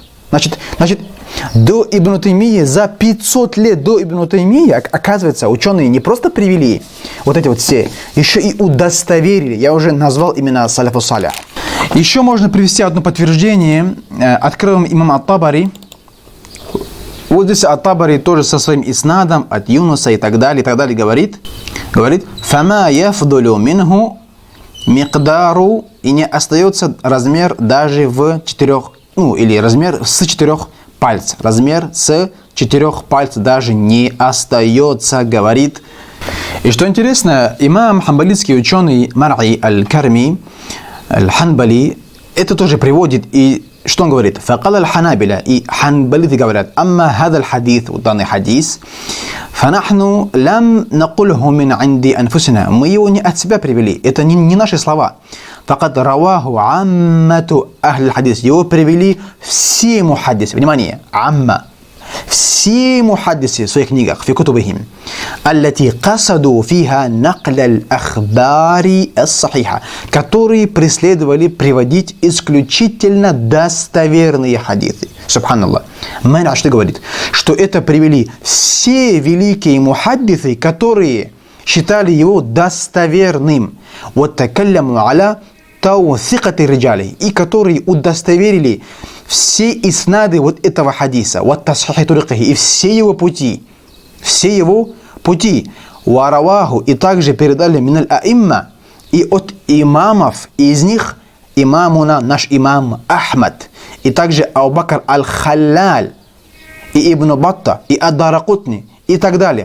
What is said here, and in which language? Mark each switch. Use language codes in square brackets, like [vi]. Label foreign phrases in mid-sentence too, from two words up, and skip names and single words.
[ru] Значит, до Ибн Таймии, за 500 лет до Ибн Таймии, оказывается, ученые не просто привели вот эти вот все, еще и удостоверили. Я уже назвал именно [ar] السلف الصالح. [ru] Еще можно привести одно подтверждение. Откроем имам Ат-Табари. Вот здесь Ат-Табари тоже со своим иснадом от Юнуса и так далее говорит [ar] «فما يفضل منه مقدار», [ru] и не остается размер даже в 4, или размер с 4 пальцев. Размер с 4 пальцев даже не остается, говорит. И что интересно, имам хамбалитский ученый Мар'и аль-Карми аль-Ханбали это тоже приводит, и что он говорит? [ar] فقال الحنابلة, [ru] и ханбалиты говорят, [ar] أما هذا الحديث, [ru] данный хадис, [ar] فنحن لم نقله من عند أنفسنا, [ru] мы его не от себя привели, это не наши слова. [ar] فقد رواه عامة أهل الحديث, [ru] его привели все мухаддисы, внимание, амма, все мухаддисы в своих книгах, в кутубихим, [ar] التي قصدوا فيها نقل الأخبار الصحيحة, [ru] которые преследовали приводить исключительно достоверные хадисы. Субханаллах. Мана что говорит? Что это привели все великие мухаддисы, которые считали его достоверным. Вот [ar] تكلموا على توثيقات الرجال, [ru] и которые удостоверили все иснады вот этого хадиса, вот [ar] تصحيح طرقه, [ru] и все его пути, вараваху, и также передали [ar] من الأئمة, [ru] и от имамов, и из них имамуна, наш имам Ахмад, и также Абу-Бакр аль-Халлаль, и Ибн Батта, и Ад-Даракутни, и так далее.